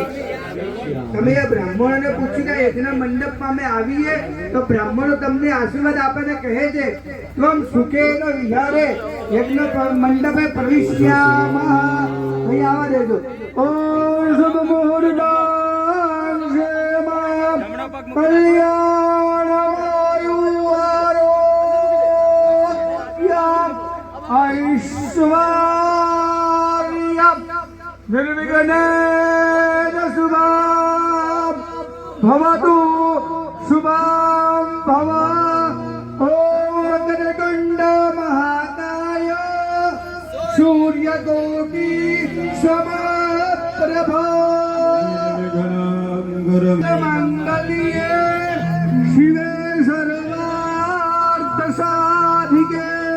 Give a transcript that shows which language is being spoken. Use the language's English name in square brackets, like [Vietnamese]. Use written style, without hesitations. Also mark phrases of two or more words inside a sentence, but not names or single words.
[Gujarati] તમે આ બ્રાહ્મણોને પૂછીને યજ્ઞ મંડપમાં અમે આવીએ તો બ્રાહ્મણો તમને આશીર્વાદ આપીને કહે છે [Sanskrit] ત્વમ સુખેન વિહારે યજ્ઞ મંડપે પ્રવિશ્યામઃ [Gujarati] અહીં આવવા દેજો [Sanskrit] ઓમ શુભ મુહૂર્તાં ક્ષેમં કલ્યાણવાયુ આરોગ્યં ઐશ્વર્યં निर्विघ्नेन शुभं भवतु शुभं भव ॐ गणकण्ड महाकाय सूर्यकोटि समप्रभा मंगल्ये शिवे सर्वार्थ साधिके